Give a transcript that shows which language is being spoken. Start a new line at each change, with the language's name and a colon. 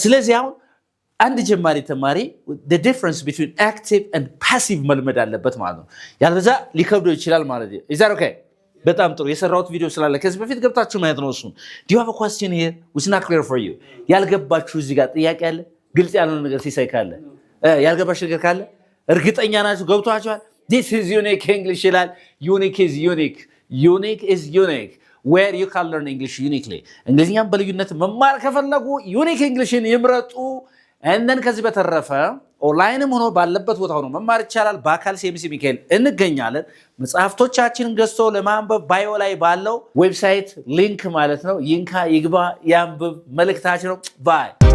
Amharic: ስለዚህ አሁን አንድ ጀማሪ ተማሪ
English: the difference between active and passive
Amharic: መልመድ አለበት ማለት ነው። ያለዛ ሊከብደው ይችላል ማለት ነው።
English: Is that okay?
Amharic: በጣም ጥሩ የሰራሁት ቪዲዮ ስላለ ከዚህ በፊት ገብታችሁ ማየት ነው እሱን።
English: Do you have a question here? It's not clear for you.
Amharic: ያልገባችሁ እዚህ ጋር ጥያቄ አለ? ግልጽ ያልሆነ ነገር ሲሳይ ካለ ያልገባሽ ነገር ካለ እርግጠኛ ናችሁ ገብቷችኋል?
English: This is unique English
Amharic: ይላል።
English: Unique is unique. Unique is unique. Where you can learn English uniquely.
Amharic: እንግሊዝኛን በልዩነት መማር ከፈለጉ ዩኒክ እንግሊሽን ይምረጡ።
English: and then
Amharic: ከዚህ በተረፈ ኦንላይንም ሆኖ ባለበት ቦታ ሆኖ መማር ይቻላል። በአካል ሲኤምሲ ሚካኤል እንገኛለን። መጽሐፍቶቻችንን ገዝቶ ለማንበብ ባዮ ላይ ባለው ዌብሳይት ሊንክ ማለት ነው ይንካ ይግባ ያንብብ መልእክታችን ነው። ባይ